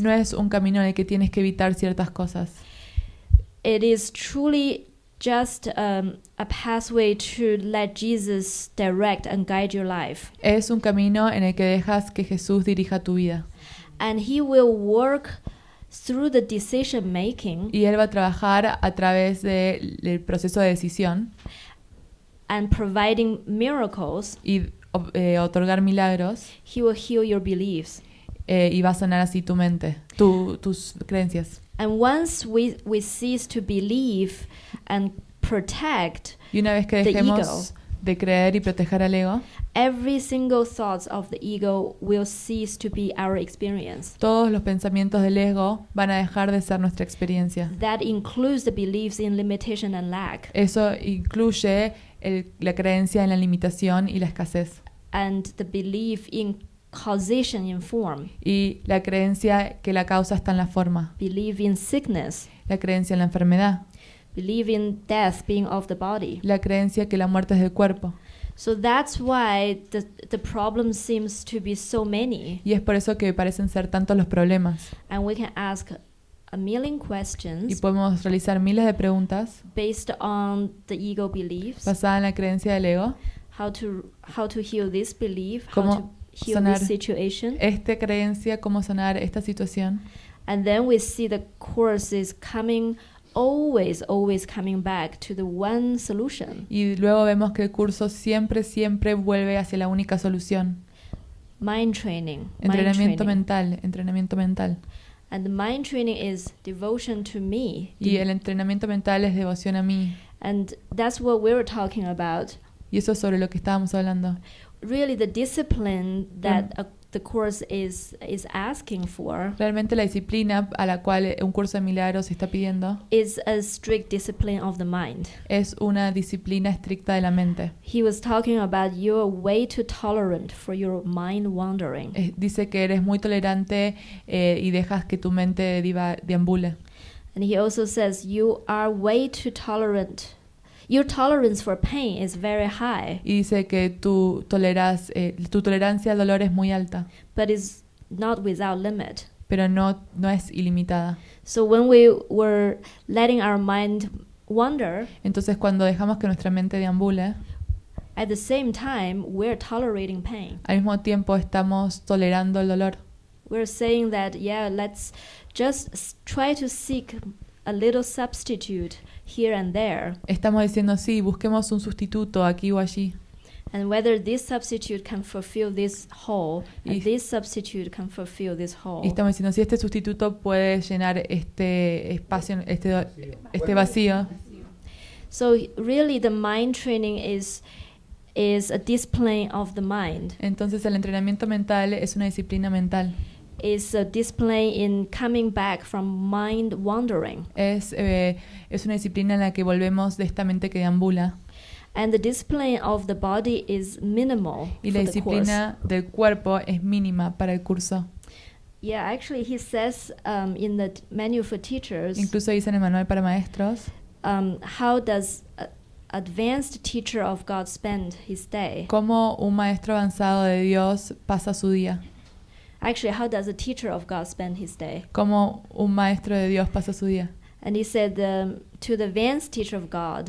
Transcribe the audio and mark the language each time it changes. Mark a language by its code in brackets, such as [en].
[es] No es un camino en el que tienes que evitar ciertas cosas. [en] It is truly just a pathway to let Jesus direct and guide your life. [es] Es un camino en el que dejas que Jesús dirija tu vida. [en] And He will work through the decision making [es] Y Él va a trabajar a través del proceso de decisión [en] and providing miracles. [es] y otorgar milagros, [en] He will heal your beliefs. [es] y va a sanar así tu mente, tus creencias. [en] And once we cease to believe and protect [es] Y una vez que [en] the [es] dejemos [en] ego, [es] de creer y proteger al ego, [en] every single thoughts of the ego will cease to be our experience. [es] todos los pensamientos del ego van a dejar de ser nuestra experiencia. [en] That includes the beliefs in limitation and lack, [es] Eso incluye la creencia en la limitación y la escasez, [en] and the belief in causation in form, [es] y la creencia que la causa está en la forma, [en] belief in sickness, [es] la creencia en la enfermedad, [en] belief in death being of the body. [es] la creencia que la muerte es del cuerpo. [en] So that's why the problem seems to be so many. [es] Y es por eso que parecen ser tantos los problemas. [en] And we can ask a million [es] Y [en] questions [es] podemos realizar miles de preguntas [en] based on the ego beliefs. [es] basadas en la creencia del ego. [en] How to heal this belief, how [es] Cómo [en] to heal [es] sanar [en] this situation. [es] esta creencia, cómo sanar esta situación. [en] And then we see the Course is always coming back to the one solution. [es] Y luego vemos que el curso siempre vuelve hacia la única solución. [en] Mind training. [es] Entrenamiento mental. [en] And the mind training is devotion to me. [es] Y el entrenamiento mental es devoción a mí. [en] And that's what we were talking about. [es] Y eso es sobre lo que estábamos hablando. [en] Really the discipline that the Course is asking for [es] Realmente la disciplina a la cual un curso de milagros está pidiendo [en] is a strict discipline of the mind. [es] es una disciplina estricta de la mente. [en] He was talking about you're way too tolerant for your mind wandering. [es] Dice que eres muy tolerante y dejas que tu mente deambule. [en] And he also says you are way too tolerant. Your tolerance for pain is very high, [es] Y dice que tu tolerancia al dolor es muy alta, [en] but is not without limit. [es] pero no es ilimitada. [en] So when we were letting our mind wander, [es] Entonces cuando dejamos que nuestra mente deambule, [en] at the same time we're tolerating pain. [es] al mismo tiempo estamos tolerando el dolor. [en] We're saying that, yeah, let's just try to seek a little substitute here and there. [es] Estamos diciendo, sí, busquemos un sustituto aquí o allí. [en] And whether this substitute can fulfill this hole, [es] Y- [en] and this substitute can fulfill this [es] Y [en] hole. [es] estamos diciendo, si este sustituto puede llenar este espacio, este vacío. [en] So really the mind training is a discipline of the mind. [es] Entonces el entrenamiento mental es una disciplina mental. [en] Is a discipline in coming back from mind wandering. [es] Es una disciplina en la que volvemos de esta mente que deambula. [en] And the discipline of the body is minimal [es] Y la [en] for the Course. [es] disciplina del cuerpo es mínima para el curso. [en] Yeah, actually he says in the manual for teachers, [es] Incluso dice en el manual para maestros, [en] how does a advanced teacher of God spend his day? [es] cómo un maestro avanzado de Dios pasa su día. [en] Actually, how does a teacher of God spend his day? [es] Cómo un maestro de Dios pasa su día. [en] And he said to the advanced teacher of God,